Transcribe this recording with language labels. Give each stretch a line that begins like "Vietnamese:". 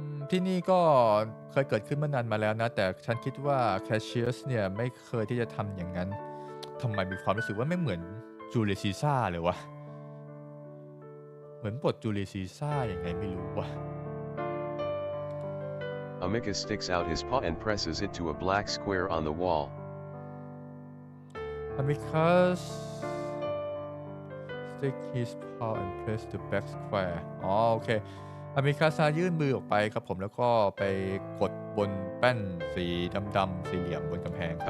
Thai: ที่นี่ก็เคยเกิดขึ้นเมื่อนานมาแล้วนะแต่ฉันคิดว่าแคชเชียสเนี่ยไม่เคยที่จะทำอย่างนั้นทำไมมีความรู้สึกว่าไม่เหมือนจูเลียสซีซ่าเลยวะเหมือนบทจูเลียสซีซ่าอย่างไงไม่รู้วะ
English: Amicus sticks out his paw and presses it to a black square on the wall. Amicus stick his paw and press the black square
Thai: อ๋อโอเคAmicusยื่นมือออกไปครับผมแล้วก็ไปกดบนแป้นสีดำๆสี่เหลี่ยมบนกำแพงครับ